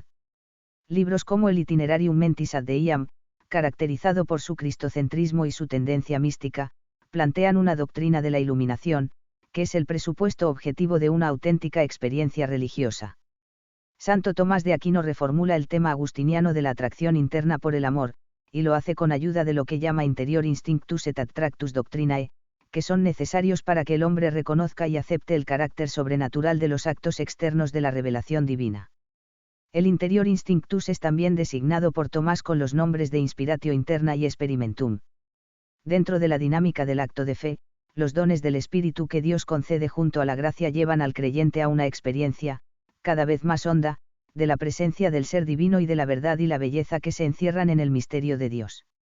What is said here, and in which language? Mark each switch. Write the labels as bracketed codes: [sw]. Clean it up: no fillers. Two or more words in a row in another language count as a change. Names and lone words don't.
[es] Libros como el Itinerarium Mentis ad Deiam, caracterizado por su cristocentrismo y su tendencia mística, plantean una doctrina de la iluminación, que es el presupuesto objetivo de una auténtica experiencia religiosa. Santo Tomás de Aquino reformula el tema agustiniano de la atracción interna por el amor, y lo hace con ayuda de lo que llama [la] interior instinctus et attractus doctrinae, [es] que son necesarios para que el hombre reconozca y acepte el carácter sobrenatural de los actos externos de la revelación divina. El [la] interior instinctus [es] es también designado por Tomás con los nombres de [la] inspiratio interna [es] y experimentum. Dentro de la dinámica del acto de fe, los dones del Espíritu que Dios concede junto a la gracia llevan al creyente a una experiencia, cada vez más honda, de la presencia del ser divino y de la verdad y la belleza que se encierran en el misterio de Dios.